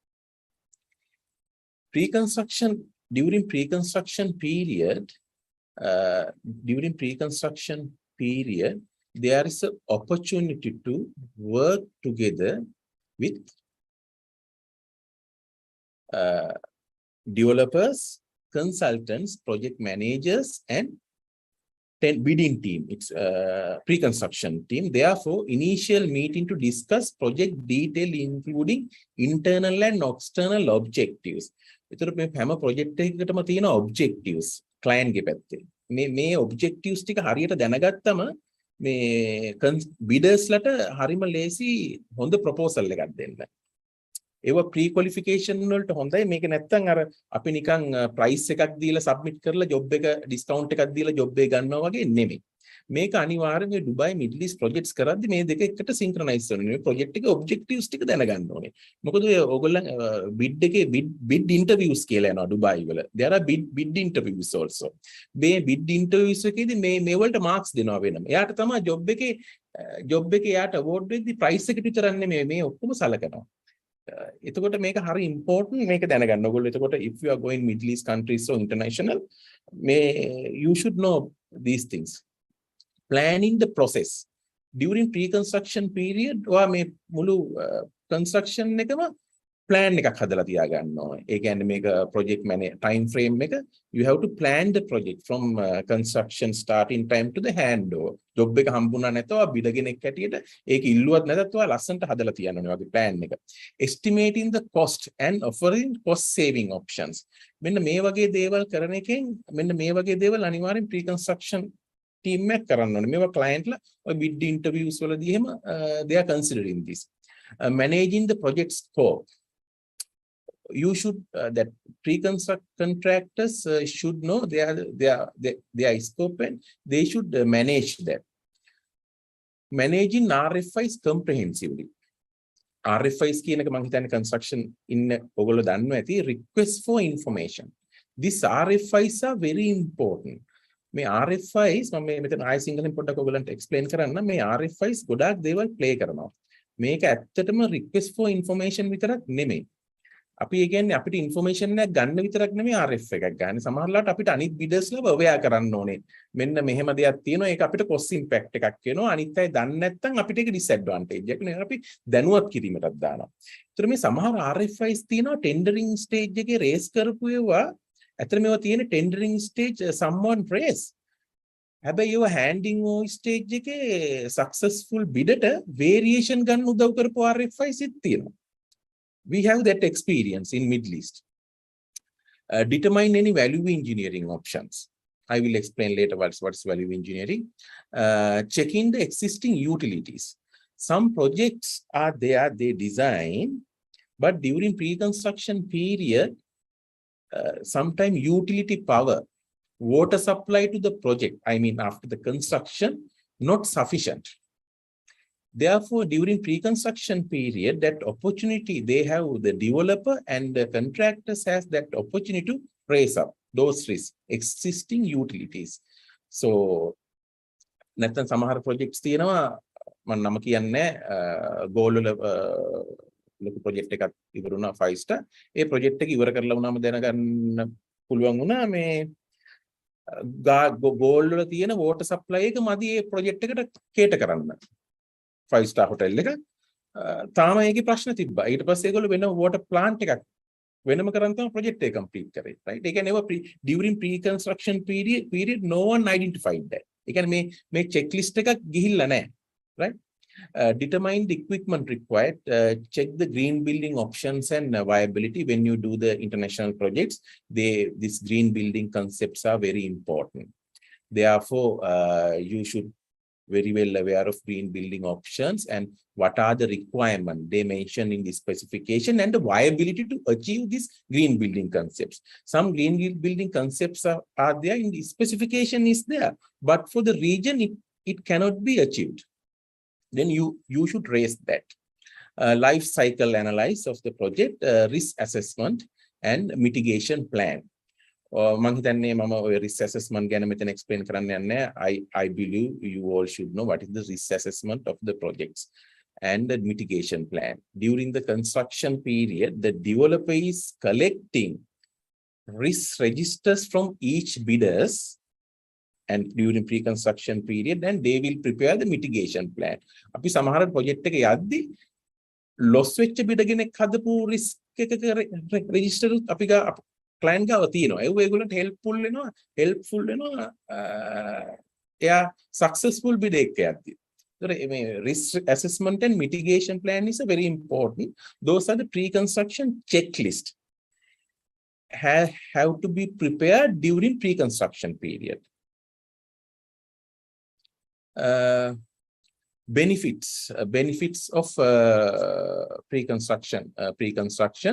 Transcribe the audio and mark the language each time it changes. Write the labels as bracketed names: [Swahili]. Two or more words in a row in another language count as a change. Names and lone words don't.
[English] During pre-construction period, there is an opportunity to work together with developers, consultants, project managers, and bidding team. It's pre-construction team. Therefore, initial meeting to discuss project detail, including internal and external objectives. [Sinhala] එතකොට මේ හැම project එකකටම තියෙන objectives client ගේ පැත්තේ. මේ objectives ටික හරියට දැනගත්තම මේ bidders ලට හරිම ලේසි හොඳ proposal එකක් දෙන්න. ඒවා pre qualification වලට හොඳයි. මේක නැත්තම් අර අපි නිකන් price එකක් දීලා submit කරලා job එක discount එකක් දීලා job එක ගන්නවා වගේ නෙමෙයි. මේක අනිවාර්යෙන් මේ [English] Dubai Middle East projects [Sinhala] කරද්දි මේ දෙක එකට සින්ක්‍රොනයිස් වෙනවා. මේ ප්‍රොජෙක්ට් එකේ ඔබ්ජෙක්ටිව්ස් ටික දැනගන්න ඕනේ. මොකද ඔය ඕගොල්ලන් බිඩ් එකේ [English] bid interviews [Sinhala] කියලා යනවා ඩුබායි වල. [English] there are bid interviews also. [Sinhala] මේ [English] bid interviews [Sinhala] එකේදී මේ වලට මාක්ස් දෙනවා වෙනම. එයාට තමයි ජොබ් එකේ එයාට අවෝඩ් වෙද්දි ප්‍රයිස් එකට විතරක් නෙමෙයි මේ ඔක්කොම සලකනවා. එතකොට මේක හරි ඉම්පෝර්ටන්ට් මේක දැනගන්න. ඔයගොල්ලෝ එතකොට [English] if you are going Middle East countries or international you should know these things. Planning the process during pre-construction period or [Sinhala] මේ මුළු construction එකම plan එකක් හදලා තියා ගන්න ඕනේ. ඒ කියන්නේ මේක [English] project time frame එක you have to plan the project from construction starting time to the handover. [Sinhala] job එක හම්බුණා නැතව බිඩගෙනෙක් හැටියට ඒක ඉල්ලුවත් නැතත් ඔයා ලස්සනට හදලා තියන්න ඕනේ වගේ plan එක. [English] Estimating the cost and offering cost saving options. [Sinhala] මෙන්න මේ වගේ දේවල් කරන එකෙන් මෙන්න මේ වගේ දේවල් අනිවාර්යෙන් [English] pre-construction team [Sinhala] එක කරන්න ඕනේ. මේවා client ලා ඔය [English] bid interviews [Sinhala] වලදී එහෙම [English] they are considering this. Managing the project scope. You should that pre-construct contractors should know their scope and they should manage that. Managing RFIs comprehensively. [Sinhala] RFIs කියන එක මම හිතන්නේ construction ඉන්න ඔයගොල්ලෝ දන්නවා ඇති [English] request for information. These RFIs are very important. [Sinhala] මේ RFIs මම මෙතන ආයෙ සිංහලෙන් පොඩ්ඩක් ඔයගොල්ලන්ට explain කරන්න. මේ RFIs ගොඩාක් දේවල් play කරනවා. මේක ඇත්තටම [English] request for information [Sinhala] විතරක් නෙමෙයි. අපි කියන්නේ අපිට ඉන්ෆර්මේෂන් එකක් ගන්න විතරක් නෙමෙයි RF එකක් ගන්න. සමහරවිට අපිට අනිත් බිඩර්ස්ලා අවෙයා කරන්න ඕනේ. මෙන්න මෙහෙම දෙයක් තියෙනවා. ඒක අපිට [English] cost impact [Sinhala] එකක් වෙනවා. අනිත් අය දන්නේ නැත්නම් අපිට ඒක ඩිස්ඇඩ්වාන්ටේජ් එකක් නේ. අපි දැනුවත් කිරීමටත් දානවා. ඒතර මේ සමහර RFIs තියෙනවා [English] tendering stage [Sinhala] එකේ රේස් කරපු ඒවා. ඇත්තට මේවා තියෙන [English] tendering stage someone race. [Sinhala] හැබැයි ඒවා [English] handing over [Sinhala] ස්ටේජ් එකේ [English] successful bidder variation [Sinhala] ගන්න උදව් කරපු RFIs තියෙනවා. [English] We have that experience in Middle East. Determine any value engineering options. I will explain later what's value engineering. Checking the existing utilities. Some projects are there, they design, but during pre-construction period, sometime utility power, water supply to the project, I mean after the construction, not sufficient. Therefore, during pre-construction period, that opportunity, they have the developer and the contractors has that opportunity to raise up those risks, existing utilities. So, [Sinhala] නැත්නම් සමහර projects තියෙනවා මම නම කියන්නේ goal වල ලොකු project එකක් ඉවරුණා 5 star. ඒ project එක ඉවර කරලා වුණාම දැනගන්න පුළුවන් වුණා මේ goal වල තියෙන [English] water supply [Sinhala] එක මදි ඒ project එකට cater කරන්න. [English] 5 star hotel [Sinhala] එක තාම ඒකේ ප්‍රශ්න තිබ්බා. ඊට පස්සේ ඒගොල්ලෝ වෙන [English] water plant [Sinhala] එකක් වෙනම කරන් තමයි project එක complete කරේ. right? ඒ කියන්නේ [English] during pre-construction period no one identified that. [Sinhala] ඒ කියන්නේ මේ checklist එකක් ගිහිල්ලා නැහැ. [English] right? Determine the equipment required, check the green building options and viability when you do the international projects. These green building concepts are very important. Therefore, you should very well aware of green building options and what are the requirements they mention in the specification and the viability to achieve these green building concepts. Some green building concepts are there in the specification is there, but for the region it cannot be achieved. Then you should raise that. Life cycle analysis of the project, risk assessment and mitigation plan. [Sinhala] මම හිතන්නේ මම ඔය [English] risk assessment [Sinhala] ගැන මෙතන explain කරන්න යන්නේ. [English] I believe you all should know what is the risk assessment of the projects and the mitigation plan. During the construction period, the developer is collecting risk registers from each bidders and during pre-construction period, and they will prepare the mitigation plan. [Sinhala] අපි සමහර project එක යද්දි loss වෙච්ච bidder කෙනෙක් හදපු risk එකක register අපි client ගාව තියෙනවා. ඒගොල්ලන්ට helpful වෙනවා එයා [English] successful bid [Sinhala] එකක් යද්දි. ඒතර මේ [English] risk assessment and mitigation plan is a very important. Those are the pre-construction checklist have to be prepared during pre-construction period. Benefits of pre-construction.